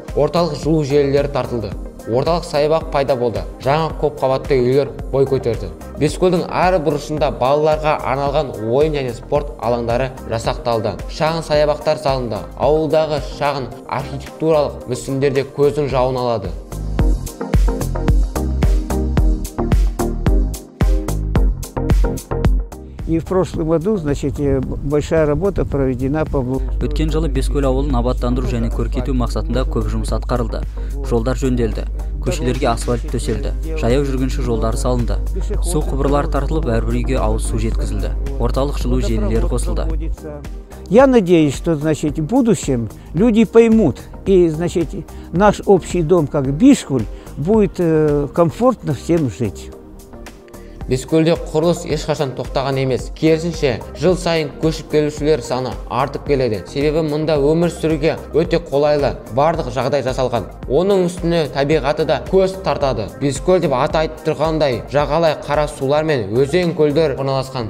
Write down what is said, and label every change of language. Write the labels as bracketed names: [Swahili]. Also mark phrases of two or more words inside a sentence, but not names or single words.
[Kazakh] Орталық жылу желілері тартылды. Орталық саябақ пайда болды. Жаңа көп қабатты үйлер бой көтерді. Бескөлдің әр бұрышында балаларға арналған ойын және спорт алаңдары жасақталды. Шағын саябақтар салынды. Ауылдағы шағын архитектуралық мүсіндерде көздің жауын алады. [Russian] И в прошлом году, значит, большая работа проведена по... [Kazakh] Өткен жылы Бескөл ауылын абаттандыру және көркейту мақсатында көп жұмыс атқарылды. Жолдар жөнделді, көшелерге асфальт төселді, жаяу жүргінші жолдары салынды. Су құбырлары тартылып, әрбір үйге ауыз су жеткізілді. Орталық жылу желілері қосылды. [Russian] Я надеюсь, что, значит, в будущем люди поймут, и, значит, наш общий дом, как Бескөл, будет комфортно всем жить. [Kazakh] Бескөлде құрылыс ешқашан тоқтаған емес. Керісінше, жыл сайын көшіп келушілер саны артып келеді. Себебі мұнда өмір сүруге өте қолайлы, барлық жағдай жасалған. Оның үстіне табиғаты да көз тартады. Бескөл деп аты айтып тұрғандай, жағалай қара сулар мен өзен көлдер орналасқан.